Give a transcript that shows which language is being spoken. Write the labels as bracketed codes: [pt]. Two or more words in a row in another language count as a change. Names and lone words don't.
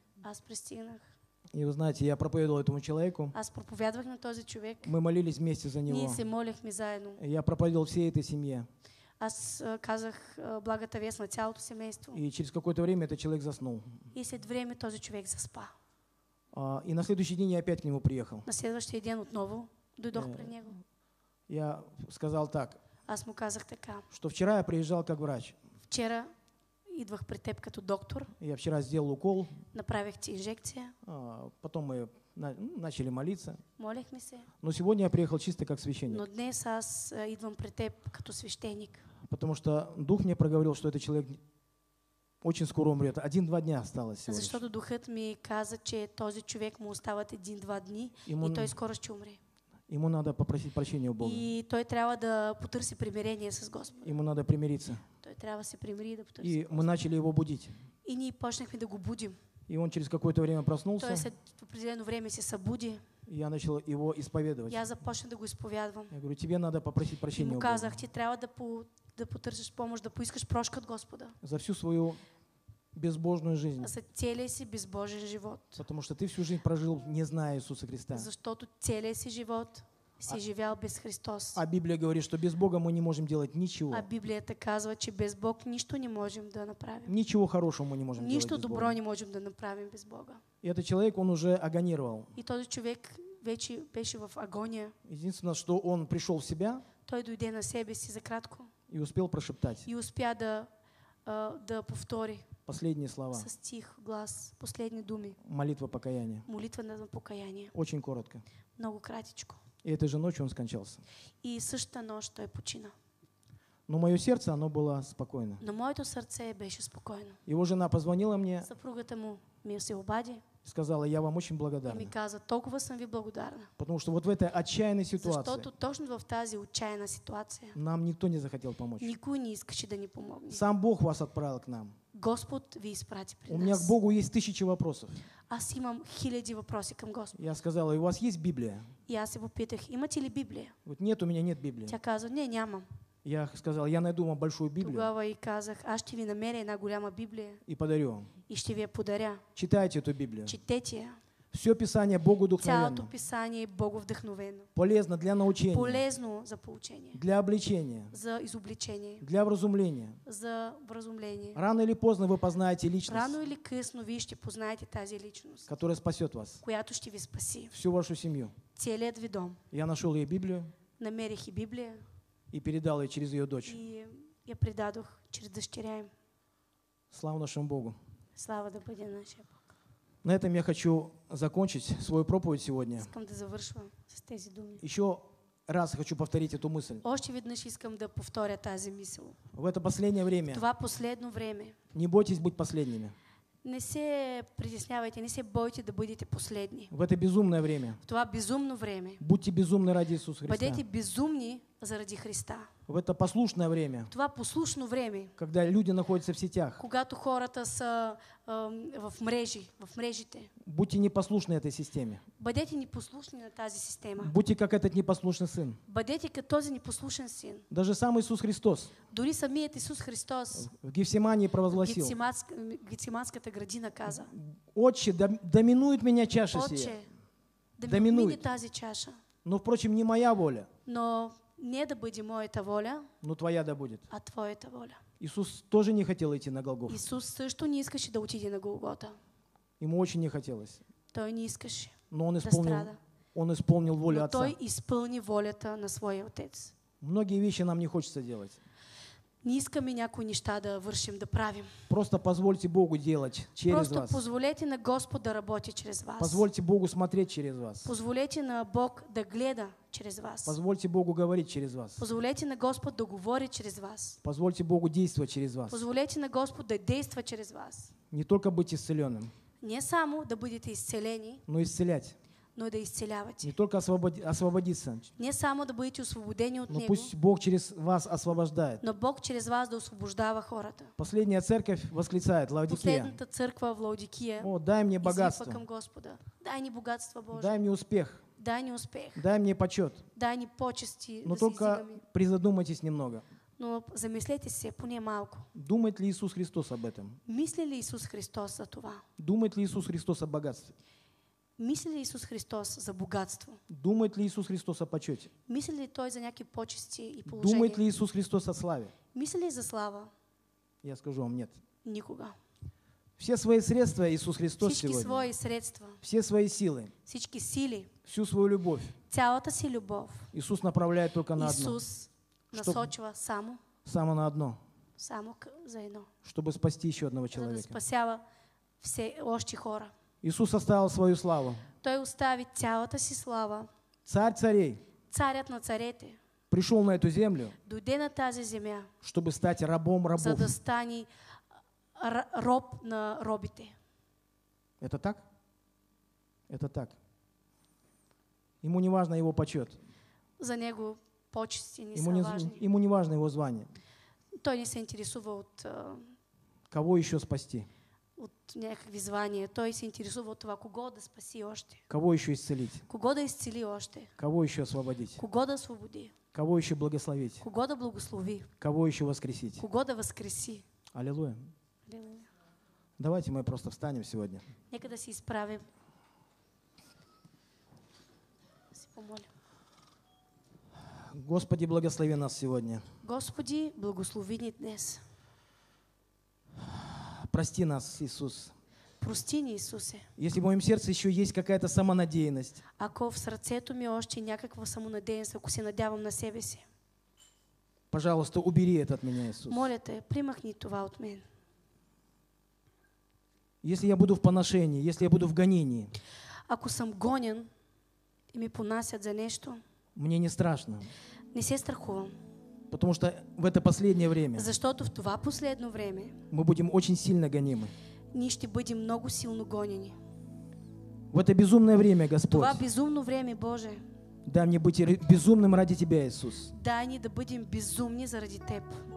[bg] Аз пристигнах. [ru] И вы знаете, я проповедовал этому человеку. [bg] Аз проповядвах на този човек. [ru] Мы молились вместе за [bg] Ние [ru] него. [bg] се молихме заедно. [ru] И я проповедовал всей этой семье. [bg] Аз казах благата вест на цялото семейство. [ru] И через какое-то время этот человек заснул. [bg] И след време този човек заспа. [ru] И на следующий день я опять к нему приехал. [bg] На следващия ден отново дойдох при него. [ru] Я сказал так, [bg] Аз му казах така. [ru] что вчера я приезжал как врач. [bg] Вчера идвах при теб като доктор, [ru] Я вчера сделал укол, [bg] направих ти инжекция, [ru] потом мы начали молиться. [bg] молихме се. [ru] Но сегодня я приехал чисто как священник. [bg] Но днес аз идвам при теб като свещеник. [ru] Потому что Дух мне проговорил, что этот человек очень скоро умрет. 1-2 дня осталось всего лишь. [bg] Защото духът ми каза, че този човек му остават 1-2 дни [ru] Ему- [bg] и той скоро ще умре. [ru] Ему надо попросить прощения у Бога. [bg] И той трябва да потърси примирение с Господа. [ru] Ему надо примириться. [bg] Той трябва да се примири и да потърси [ru] И мы [bg] Господа. [ru] начали его будить. [bg] И ние почнахме да го будим. [ru] И он через какое-то время [bg] Той [ru] проснулся, [bg] след определено време се събуди. [ru] и я начал его исповедовать. [bg] И аз започна да го изповядвам. [ru] Я говорю, тебе надо попросить [bg] И [ru] прощения [bg] му [ru] у Бога [bg] казах, ти трябва да потърсиш помощ, да поискаш прошка от Господа. [ru] за всю свою безбожную жизнь. [bg] За целия си безбожен живот. [ru] Потому что ты всю жизнь прожил, не зная Иисуса Христа. [bg] Защото целия си живот си живял без Христос. [ru] А Библия говорит, что без Бога мы не можем делать ничего. [bg] А Библията казва, че без Бог нищо не можем да направим. [ru] Ничего хорошего мы не можем делать [bg] Нищо [ru] без [bg] добро [ru] Бога. [bg] не можем да направим без Бога. [ru] И этот человек, он уже агонировал. [bg] И този човек вече беше в агония. [ru] Единственное, что он пришел в себя [bg] Той дойде на себе си за кратко [ru] и успел прошептать [bg] и успя да повтори [ru] последние слова. [bg] с тих глас последни думи. [ru] Молитва покаяния. [bg] Молитва на покаяние. [ru] Очень коротко. [bg] Много кратичко. [ru] И этой же ночью он скончался. [bg] И същата нощ той почина. [ru] Но мое сердце, оно было спокойно. [bg] Но моето сърце беше спокойно. [ru] Его жена позвонила мне [bg] Съпругата му ми се обади [ru] и сказала, я вам очень [bg] и ми [ru] благодарна. [bg] каза, толкова съм ви благодарна. [ru] Потому что вот в этой отчаянной ситуации [bg] Защото точно в тази отчаяна ситуация [ru] нам никто не захотел помочь. [bg] никой не искаше да ни помогне. [ru] Сам Бог вас отправил к нам. [bg] Господ ви изпрати при [ru] У меня к [bg] нас. [ru] Богу есть тысячи вопросов. [bg] Аз имам хиляди въпроси към Господ. [ru] Я сказал, и у вас есть Библия? [bg] И аз се попитах, имате ли Библия? [ru] Говорит, нет, у меня нет Библии. [bg] Тя каза, не, нямам. [ru] Я сказал, я найду вам большую Библию [bg] Тогава и казах, аз ще ви намеря една голяма Библия [ru] и подарю вам. [bg] и ще ви я подаря. [ru] Читайте эту Библию. [bg] Четете я. [ru] Все Писание Богу [bg] Цялото [ru] вдохновенно, [bg] писание е боговдъхновено. [ru] полезно для научения, [bg] Полезно за поучение, [ru] для обличения, [bg] за изобличение, [ru] для вразумления. [bg] за вразумление. [ru] Рано или поздно вы познаете личность, [bg] Рано или късно вие ще познаете тази личност, [ru] которая спасет вас, [bg] която ще ви спаси. [ru] всю вашу семью. [bg] Целият ви дом. [ru] Я нашел ей Библию [bg] Намерих и Библия [ru] и передал ей через ее дочь. [bg] и я предадох чрез дъщеря им. [ru] Слава нашему Богу. [bg] Слава да бъде нашия Бог. [ru] На этом я хочу закончить свою проповедь сегодня. [bg] Искам да завършвам с тези думи. [ru] Еще раз хочу повторить эту мысль. [bg] Още веднъж искам да повторя тази мисъл. [ru] В это последнее время [bg] Това последно време [ru] не бойтесь быть последними. [bg] не се притеснявайте, не се бойте да бъдете последни. [ru] В это безумное время [bg] В това безумно време [ru] будьте безумны ради Иисуса Христа. [bg] бъдете безумни заради Христа. [ru] В это послушное время, [bg] В това послушно време, [ru] когда люди находятся в сетях, [bg] когато хората са в мрежите, [ru] будьте непослушны этой системе. [bg] бъдете непослушни на тази система. [ru] Будьте как этот непослушный сын. [bg] Бъдете като този непослушен син. [ru] Даже сам Иисус Христос [bg] Дори самият Исус Христос [ru] в Гефсимании [bg] в [ru] провозгласил: [bg] Гециманската градина каза: [ru] «Отче, доминует меня чаша сия, [bg] Отче, да ми [ru] Доминуй. [bg] отмине тази чаша, [ru] но, впрочем, не моя воля, [bg] но не да бъде моята воля, [ru] но твоя да будет». [bg] а Твоята воля. [ru] Иисус тоже не хотел идти на Голгофу. [bg] Исус също не искаше да отиде на Голгота. [ru] Ему очень не хотелось. [bg] Той не искаше [ru] Но он [bg] да [ru] исполнил, [bg] страда. [ru] он исполнил волю [bg] Но [ru] Отца. [bg] той изпълни волята на своя Отец. [ru] Многие вещи нам не хочется делать. [bg] Не искаме някои неща да вършим, да правим. [ru] Просто позвольте Богу делать через [bg] Просто [ru] вас. [bg] позволете на Господ да работи чрез вас. [ru] Позвольте Богу смотреть через вас. [bg] Позволете на Бог да гледа чрез вас. [ru] Позвольте Богу говорить через вас. [bg] Позволете на Господ да говори чрез вас. [ru] Позвольте Богу действовать через вас. [bg] Позволете на Господ да действа чрез вас. [ru] Не только быть исцеленным, [bg] Не само да бъдете изцелени, [ru] но и исцелять. [bg] но и да изцелявате. [ru] Не только освободиться, [bg] Не само да бъдете освободени от [ru] но [bg] Него, [ru] пусть Бог через вас освобождает. [bg] но Бог чрез вас да освобождава хората. [ru] Последняя церковь восклицает, Лаодикея: [bg] Последната църква в Лаодикия [ru] «О, дай мне [bg] извиква [ru] богатство, [bg] към Господа: дай ни богатство Божие, [ru] дай мне успех, [bg] дай ни успех, [ru] дай мне почет». [bg] дай ни почести [ru] Но [bg] да се [ru] только [bg] издигаме. [ru] призадумайтесь немного. [bg] Но замислете се поне малко. [ru] Думает ли Иисус Христос об этом? [bg] Мисли ли Исус Христос за това? [ru] Думает ли Иисус Христос о богатстве? [bg] Мисли ли Исус Христос за богатство? [ru] Думает ли Иисус Христос о почете? [bg] Мисли ли Той за някакви почести и положения? [ru] Думает ли Иисус Христос о славе? [bg] Мисли ли за слава? [ru] Я скажу вам: нет. [bg] Никога. [ru] Все свои средства Иисус Христос [bg] Всички [ru] сегодня, [bg] свои средства, [ru] все свои силы, [bg] всички сили, [ru] всю свою любовь [bg] цялата си любов [ru] Иисус направляет только на одно. [bg] Исус насочва [ru] Само на одно. [bg] само за едно. [ru] Чтобы спасти еще одного [bg] За да [ru] человека. [bg] спасява все още хора. [ru] Иисус оставил свою славу. [bg] Той остави цялата си слава. [ru] Царь царей [bg] Царят на царете [ru] пришел на эту землю, [bg] дойде на тази земя, [ru] чтобы стать рабом [bg] за [ru] рабов. [bg] да стане роб на робите. [ru] Это так? Это так. Ему не важно его почет. [bg] За него почести не [ru] Ему [bg] са [ru] не, [bg] важни. [ru] ему не важно его звание. [bg] Той не се интересува [ru] Кого еще спасти? [bg] от някакви звания. Той се интересува от това кого да спаси още. [ru] Кого еще исцелить? [bg] Кого да изцели още. [ru] Кого еще освободить? [bg] Кого да освободи. [ru] Кого еще благословить? [bg] Кого да благослови. [ru] Кого еще воскресить? [bg] Кого да възкреси. [ru] Аллилуйя. [bg] Алелуя. [ru] Давайте мы просто встанем сегодня. [bg] Нека да се изправим. Да си помолим. [ru] Господи, благослови нас сегодня. [bg] Господи, благослови ни днес. [ru] Прости нас, Иисус. [bg] Прости ни, Исусе. [ru] Если в моем сердце еще есть какая-то самонадеянность, [bg] Ако в сърцето ми още някаква самонадеяност, ако се надявам на себе си, [ru] пожалуйста, убери это от меня, Иисус. [bg] моля те, примахни това от мен. [ru] Если я буду в поношении, если я буду в гонении, [bg] Ако съм гонен и ми понасят за нещо, [ru] мне не страшно, [bg] не се страхувам. [ru] потому что в это последнее время [bg] Защото в това последно време [ru] мы будем очень сильно гонимы. [bg] ние ще бъдем много силно гонени. [ru] В это безумное время, Господь, [bg] Това безумно време, Боже, [ru] дай мне быть безумным ради Тебя, Иисус. [bg] дай ни да бъдем безумни заради Теб.